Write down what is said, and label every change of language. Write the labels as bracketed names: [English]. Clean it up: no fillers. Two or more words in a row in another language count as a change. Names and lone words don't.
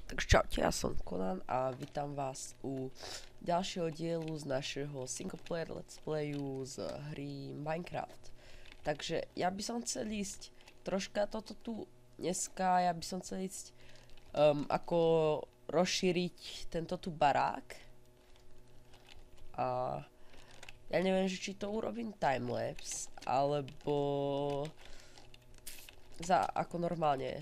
[Slovak] Takže čaute, ja som Conan a vítam vás u ďalšieho dielu z našeho [English] single player let's playu [Slovak] z hry Minecraft. Takže ja by som chcel ísť troška toto tu dneska, ja by som chcel ísť ako rozšíriť tento tu barák. A ja neviem, že či to urobím timelapse, alebo ako normálne.